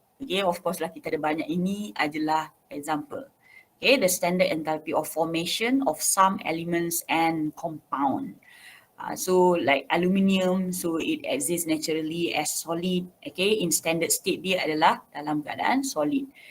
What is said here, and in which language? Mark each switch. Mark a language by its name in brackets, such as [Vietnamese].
[Malay] Okay, [English] of course [Malay] lah kita ada banyak, ini adalah example. [English] Okay, the standard enthalpy of formation of some elements and compound. So like aluminium, so it exists naturally as solid. [Malay] Okay, [English] in standard state [Malay] dia adalah dalam keadaan solid.